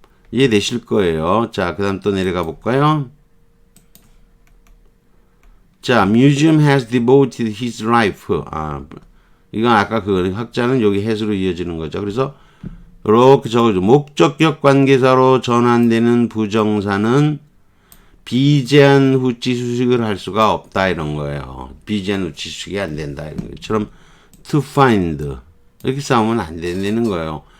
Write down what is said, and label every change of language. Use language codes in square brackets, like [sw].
[ko] 이해되실 거예요. 자, 그 다음 또 내려가 볼까요? [en] 자, museum has devoted his life. [ko] 이건 아까 그 학자는 여기 has로 이어지는 거죠. 그래서 이렇게 적어줘. 목적격 관계사로 전환되는 부정사는 비제한 후치 수식을 할 수가 없다 이런 거예요. 비제한 후치 수식이 안 된다 이런 것처럼 to find 이렇게 싸우면 안 된다는 거예요.